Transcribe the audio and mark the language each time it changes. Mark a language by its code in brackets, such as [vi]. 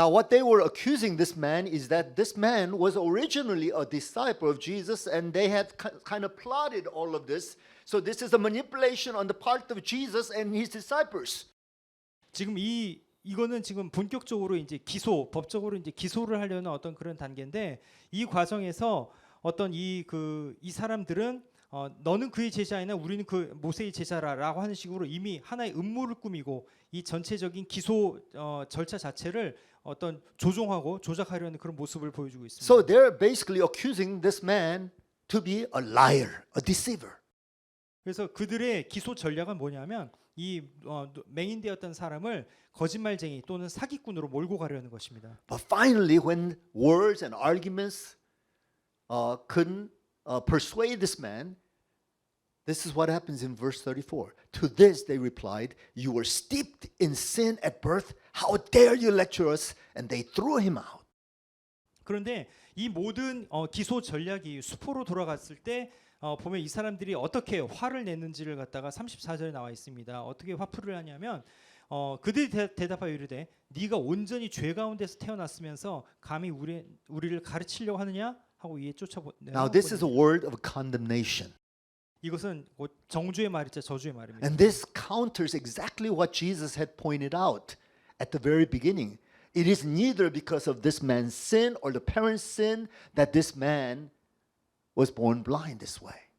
[en] Now, what they were accusing this man is that this man was originally a disciple of Jesus, and they had kind of plotted all of this. So this is a manipulation on the part of Jesus and his disciples. [ko] 지금 이거는 지금 본격적으로 이제 법적으로 이제 기소를 하려는 어떤 그런 단계인데 이 과정에서 어떤 이 사람들은 너는 그의 제자이나 우리는 그 모세의 제자라라고 하는 식으로 이미 하나의 음모를 꾸미고 이 전체적인 기소 절차 자체를 어떤 조종하고 조작하려는 그런 모습을 보여주고 있습니다. [en] So they're basically accusing this man to be a liar, a deceiver. [ko] 그래서 그들의 기소 전략은 뭐냐면 이 맹인되었던 사람을 거짓말쟁이 또는 사기꾼으로 몰고 가려는 것입니다. [en] But finally, when words and arguments couldn't persuade this man, this is what happens in verse 34. To this they replied, "You were steeped in sin at birth. How dare you lecture us?" And they threw him out. [ko] 그런데 이 모든 기소 전략이 수포로 돌아갔을 때 보면 이 사람들이 어떻게 화를 냈는지를 갖다가 34절에 나와 있습니다. 어떻게 화풀이를 하냐면 그들이 대답하여 이르되 네가 온전히 죄 가운데서 태어났으면서 감히 우리를 가르치려고 하느냐 하고 이에 [en] Now this is a word of condemnation. [ko] 이것은 정죄의 말이자 저주의 말입니다. [en] And this counters exactly what Jesus had pointed out at the very beginning. It is neither because of this man's sin or the parents' sin that this man was born blind this way.